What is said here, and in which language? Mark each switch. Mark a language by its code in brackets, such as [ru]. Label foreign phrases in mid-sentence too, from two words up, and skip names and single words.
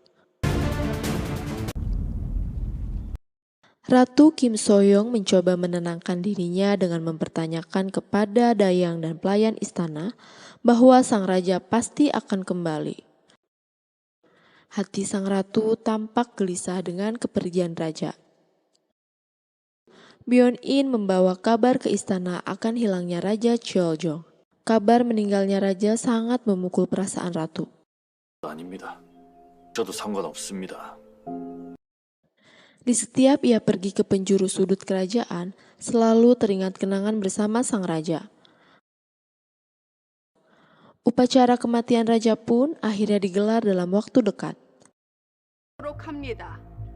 [id] Ratu Kim Soyoung mencoba menenangkan dirinya dengan mempertanyakan kepada dayang dan pelayan istana bahwa sang raja pasti akan kembali. Hati sang ratu tampak gelisah dengan kepergian raja. Byeon-in membawa kabar ke istana akan hilangnya Raja Cheoljong. Kabar meninggalnya raja sangat memukul perasaan ratu. [ko] 아닙니다. 저도 상관없습니다. [id] Di setiap ia pergi ke penjuru sudut kerajaan, selalu teringat kenangan bersama sang raja. Upacara kematian raja pun akhirnya digelar dalam waktu dekat. [ko] 합니다.